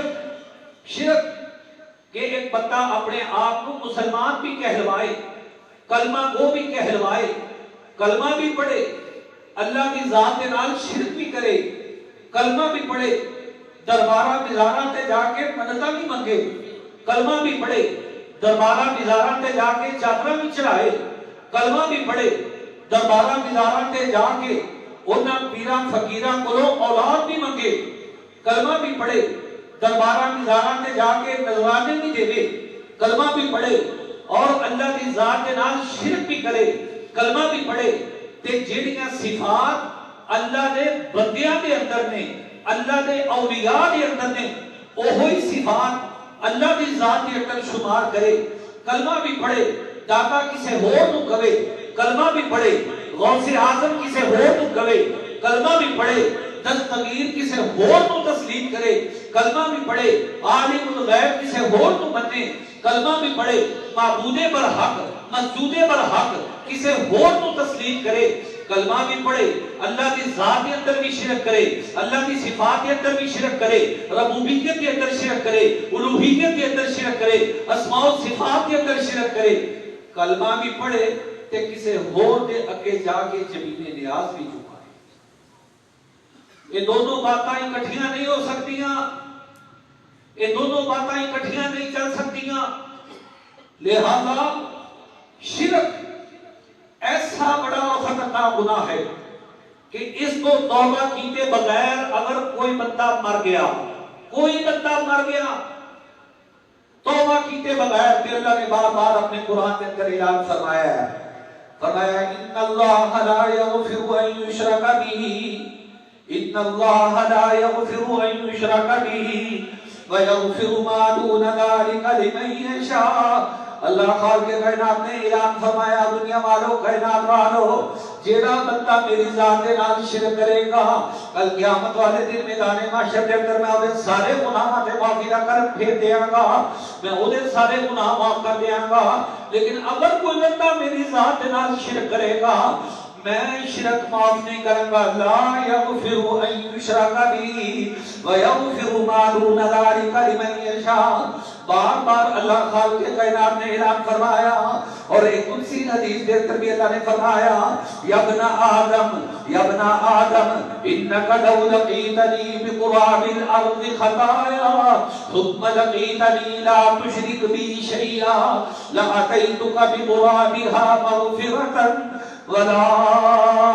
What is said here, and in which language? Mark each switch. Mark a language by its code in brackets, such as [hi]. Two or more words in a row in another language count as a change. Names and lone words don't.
[ur] شرک کہ ایک بندہ اپنے آپ کو مسلمان بھی کہلوائے، کلمہ گو بھی کہلوائے، کلمہ بھی پڑھے، اللہ کی ذات کے نال شرک بھی کرے، کلمہ بھی پڑھے، [pa] دربارہ مزارہ تے جا کے منتاں بھی منگے، [ur] کلمہ بھی پڑھے، [pa] دربارہ مزارہ تے جا کے چادراں بھی چڑھائے، [ur] کلمہ بھی پڑھے، دربارہ مزارہ [pa] تے جا کے انہاں پیراں فقیراں کولوں اولاد بھی منگے، کلمہ بھی پڑھے، دربارہ مزارہ تے جا کے نذرانے بھی دے، کلمہ بھی پڑھے، اور اللہ کی ذات کے نال شرک بھی کرے، کلمہ بھی پڑھے، تے جڑیاں صفات اللہ دے بندیاں دے اندر نے، اللہ دے اولیاء دے اندر نے، وہی صفات اللہ کی ذات کے اندر شمار کرے، کلمہ بھی پڑھے، داتا کسے ہور نو کہے، کلمہ بھی پڑھے، غوث اعظم کسے ہور نو کہے، کلمہ بھی پڑھے، دستگیر کسے ہور نو تسلیم کرے، کلمہ بھی پڑھے، عالم الغیب کسے ہور نو بنے، کلمہ بھی پڑھے، معبود برحق، مسجود برحق کسے ہور نو تسلیم کرے، کلمہ بھی پڑھے، اللہ کی ذات کے اندر بھی شرک کرے، اللہ کی صفات کے اندر بھی شرک کرے، ربوبیت کے اندر شرک کرے، الوہیت کے اندر شرک کرے، اسماء و صفات کے اندر شرک کرے، کلمہ بھی پڑھے تے کسے ہور دے اگے جا کے زمین نیاز بھی چکائے۔ [ur] یہ دونوں باتاں اکٹھیاں نہیں ہو سکتیاں، یہ دونوں باتاں اکٹھیاں نہیں چل سکتیاں، لہذا شرک ایسا بڑا و خطرناک گناہ ہے کہ اس کو توبہ کیتے بغیر اگر کوئی بندہ مر گیا، کوئی بندہ مر گیا توبہ کیتے بغیر، پھر اللہ نے بار بار اپنے قرآن کے اندر اعلان فرمایا ہے، فرمایا [ar] ان اللہ لا یغفر ان یشرک بہ، ان اللہ لا یغفر ان یشرک بہ ویغفر ما دون ذلک لمن یشاء۔ [pa] اللہ خالق کائنات نے اعلان فرمایا، دنیا والوں، کائنات والوں، جیڑا بندہ میری ذات کے نال شرک کرے گا، کل قیامت والے دن میدان محشر کے اندر میں اودے سارے گناہاں تے معافی دا کر پھیر دیاں گا، میں اودے سارے گناہ معاف کر دیاں گا، لیکن اگر کوئی بندہ میری ذات کے نال شرک کرے گا، میں شرک معاف نہیں کروں گا، [ar] لا یغفر ان یشرک بہ ویغفر ما دون ذلک لمن یشاء۔ [ur] بار بار اللہ خالق کائنات نے اعلان فرمایا، اور ایک قدسی حدیث دے کر بھی اللہ نے فرمایا، [ar] یا ابن آدم، یا ابن آدم انک لو لقیتنی بقراب الارض خطایا ثم لقیتنی لا تشرک بی شیئا لاتیتک بقرابها مغفرتا ولا ابالی۔